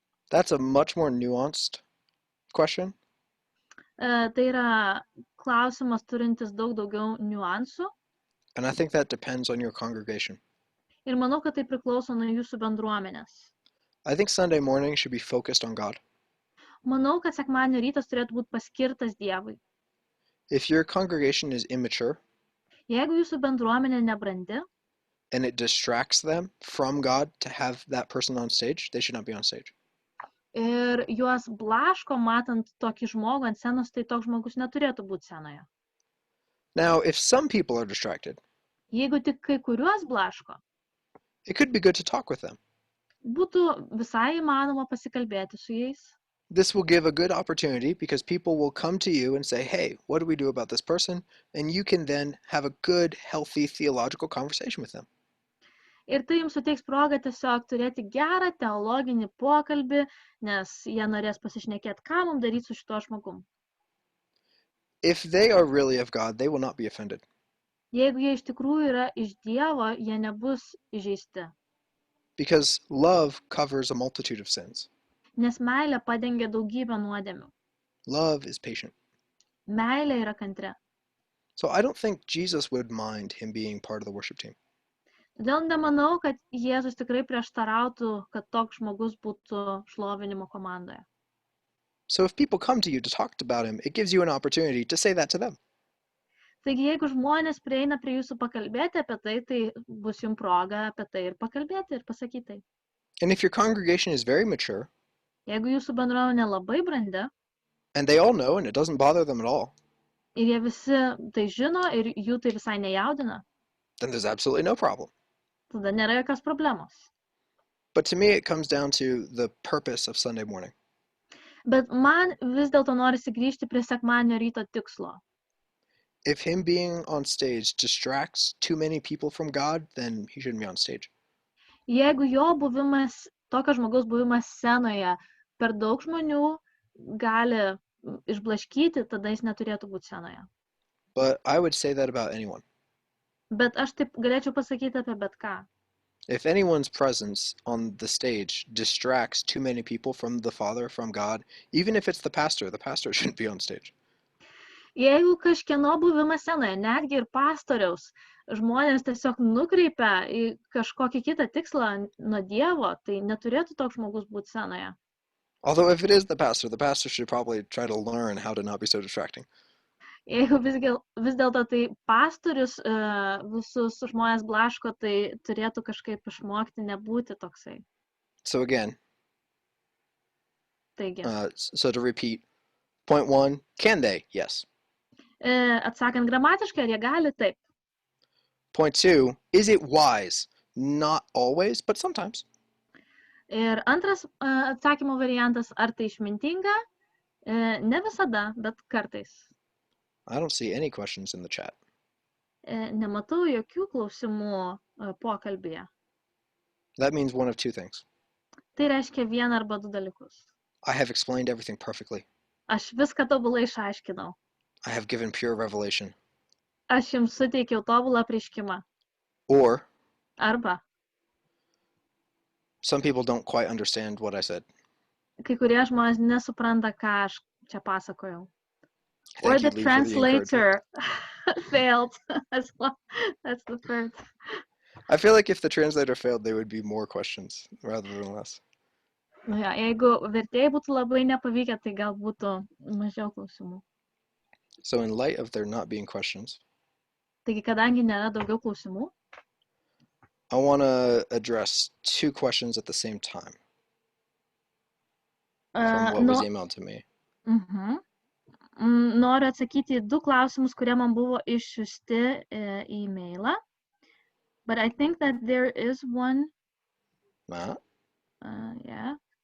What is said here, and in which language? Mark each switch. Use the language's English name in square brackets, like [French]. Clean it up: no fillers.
[English] That's a much more nuanced question. [Lithuanian] Tai yra klausimas turintis daug daugiau niuansų. [English] And I think that depends on your congregation. [Lithuanian] Ir manau, kad tai priklauso nuo jūsų bendruomenės. [English] I think Sunday morning should be focused on God. [Lithuanian] Manau, kad sekmadienio rytas turėtų būti paskirtas Dievui. [English] If your congregation is immature [Lithuanian] Jeigu jūsų bendruomenė nebrandi [English] and it distracts them from God to have that person on stage, they should not be on stage. [Lithuanian] ir juos blaško matant tokį žmogų ant scenos, tai toks žmogus neturėtų būti scenoje. [English] Now, if some people are distracted, [Lithuanian] Jeigu tik kai kuriuos blaško, [English] it could be good to talk with them. [Lithuanian] būtų visai įmanoma pasikalbėti su jais. [English] This will give a good opportunity because people will come to you and say, hey, what do we do about this person? And you can then have a good, healthy theological conversation with them. [Lithuanian] Ir tai jums suteiks progą tiesiog turėti gerą teologinį pokalbį, nes jie norės pasišnekėti, ką mums daryti su šituo žmogum. [English] If they are really of God, they will not be offended. [Lithuanian] Jeigu jie iš tikrųjų yra iš Dievo, jie nebus įžeisti, [English] Because love covers a multitude of sins. [Lithuanian] nes meilė padengia daugybę nuodėmių. [English] Love is patient. [Lithuanian] Meilė yra kantri. [English] So I don't think Jesus would mind him being part of the worship team. [Lithuanian] Todėl nemanau, kad Jėzus tikrai prieštarautų, kad toks žmogus būtų šlovinimo komandoje. [English] So if people come to you to talk about him, it gives you an opportunity to say that to them. [Lithuanian] Taigi, jeigu žmonės prieina prie jūsų pakalbėti apie tai, tai bus jums proga apie tai ir pakalbėti ir pasakyti tai. [English] And if your congregation is very mature, [Lithuanian] Jeigu jūsų bendruomenė labai brandi [English] and they all know and it doesn't bother them at all, [Lithuanian] ir jie visi tai žino ir jų tai visai nejaudina, [English] then there's absolutely no problem. [Lithuanian] tada nėra jokios problemos. [English] But to me, it comes down to the purpose of Sunday morning. [Lithuanian] Bet man vis dėlto norisi grįžti prie sekmadienio ryto tikslo. [English] If him being on stage distracts too many people from God, then he shouldn't be on stage. [Lithuanian] Jeigu jo buvimas, tokio žmogaus buvimas scenoje per daug žmonių gali išblaškyti, tada jis neturėtų būti scenoje. [English] But I would say that about anyone. [Lithuanian] Bet aš taip galėčiau pasakyti apie bet ką. [English] If anyone's presence on the stage distracts too many people from the Father, from God, even if it's the pastor shouldn't be on stage. [Lithuanian] Jeigu kažkieno buvimas scenoje, netgi ir pastoriaus, žmonės tiesiog nukreipia į kažkokį kitą tikslą nuo Dievo, tai neturėtų toks žmogus būti scenoje. [English] Although if it is the pastor should probably try to learn how to not be so distracting. [Lithuanian] Jeigu vis dėlto tai pastorius visus žmonės blaško, tai turėtų kažkaip išmokti nebūti toksai. [English] So again, [Lithuanian] Taigi, [English] so to repeat, point 1, can they? Yes. [Lithuanian] atsakant gramatiškai, ar jie gali? Taip. [English] Point 2, is it wise? Not always, but sometimes. [Lithuanian] Ir antras atsakymo variantas, ar tai išmintinga? Ne visada, bet kartais. [English] I don't see any questions in the chat. [Lithuanian] Nematau jokių klausimų pokalbėje. [English] That means one of two things. [Lithuanian] Tai reiškia vieną arba du dalykus. [English] I have explained everything perfectly. [Lithuanian] Aš viską tobulai išaiškinau. [English] I have given pure revelation. [Lithuanian] Aš jums suteikiau tobulą apreiškimą. [English] Or [Lithuanian] Arba [English] some people don't quite understand what I said. [Lithuanian] kai kurie žmonės nesupranta, ką aš čia pasakojau. [English] Or Thank you, the Lee, for the encouragement. translator failed as well. That's the third. I feel like if the translator failed, there would be more questions rather than less. [Lithuanian] Nu ja, jeigu vertėjai būtų labai nepavykę, tai gal būtų mažiau klausimų. [English] So in light of there not being questions, [Lithuanian] Taigi, kadangi nėra daugiau klausimų, [English] I want to address two questions at the same time from what was emailed to me. [Lithuanian] Noriu atsakyti į du klausimus, kurie man buvo išsiųsti į e-mailą. [English] But I think that there is one. Matt? Yeah.